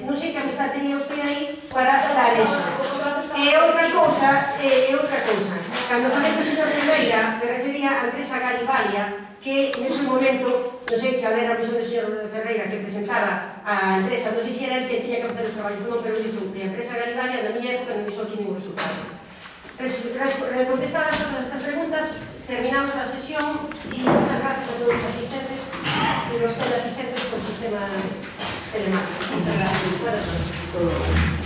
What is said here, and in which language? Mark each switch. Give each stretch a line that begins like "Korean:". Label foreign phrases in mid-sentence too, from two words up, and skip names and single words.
Galician: Non sei que
Spanish: amistad tenía usted
Galician: aí para dar eso. E outra cousa, cando falei do señor Ferreira, me refería á empresa Galivalia, que nese momento, non sei que a ver a visión do señor Ferreira que presentaba a empresa, non sei se era el que tiña que facer os traballos, non, pero dixo que a empresa Galivalia na miña época non dixo aquí ningún resultado.
Spanish: contestadas todas estas preguntas, terminamos la sesión y muchas gracias a todos los asistentes y los teleasistentes por el sistema telemático. Muchas gracias. Buenas noches.